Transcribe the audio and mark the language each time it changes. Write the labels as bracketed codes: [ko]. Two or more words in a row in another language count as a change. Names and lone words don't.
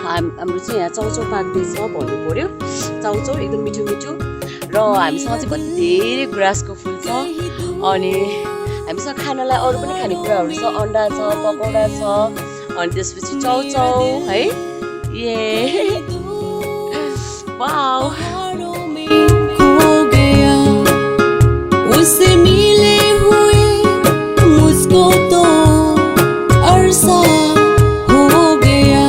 [ne] हाम्रो चाहिँ यहाँ चाउचाउ पाक्दैछ भन्नु पर्यो। चाउचाउ एकदम मिठो मिठो र हामीसँग चाहिँ कति धेरै गुराँसको फुल छ। अनि हामीसँग खानालाई अरू पनि खानेकुराहरू छ, अन्डा छ, पकौडा छ, अनि त्यसपछि चाउचाउ है। [hi] ये वाउ उससे मिले हुए मुझको तो अरसा हो गया।